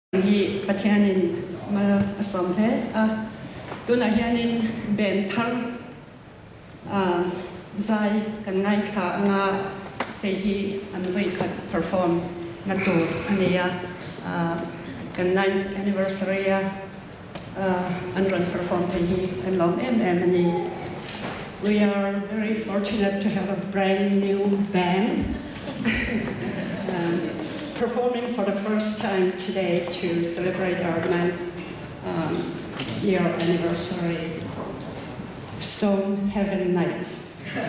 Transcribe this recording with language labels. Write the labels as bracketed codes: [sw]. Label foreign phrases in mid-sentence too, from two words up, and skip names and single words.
[lus] hi pathianin mal asom he tuna hianin ben thar zai kan ngai kha anga he hi an vai khat perform na tur ania kan [en] 9th anniversary [lus] an run perform he hi kan lom ani. [en] We are very fortunate to have a brand new band performing for the first time today to celebrate our 9th year anniversary. Stone Heaven Nights.